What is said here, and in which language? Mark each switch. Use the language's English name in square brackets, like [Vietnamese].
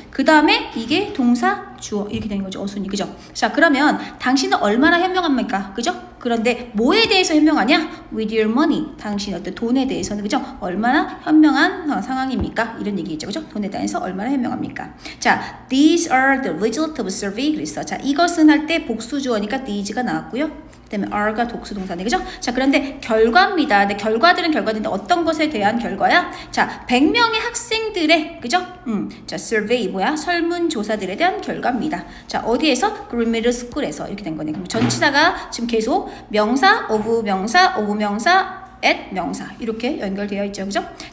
[Korean] 그 다음에 이게 동사, 주어 이렇게 되는 거죠. 어순이. 그죠? 자, 그러면 당신은 얼마나 현명합니까? 그죠? 그런데 뭐에 대해서 현명하냐? [English] With your money. [Korean] 당신 어떤 돈에 대해서는 그죠? 얼마나 현명한 상황입니까? 이런 얘기죠. 그죠? 돈에 대해서 얼마나 현명합니까? [English] 자, these are the result of survey. [Korean] 그랬어. 자, 이것은 할 때 복수 주어니까 these가 나왔고요. 그다음에 are가 독수 동사네. 그죠? 자, 그런데 결과입니다. 근데 결과들은 결과인데 어떤 것에 대한 결과야? 자, 100명의 학생들의 그죠? 자, survey 뭐야? 설문조사들에 대한 결과입니다. 자, 어디에서? Green Middle School에서 이렇게 된 거네. 그럼 전치사가 지금 계속 명사, of 명사, of 명사, at 명사 이렇게 연결되어 있죠. 그죠?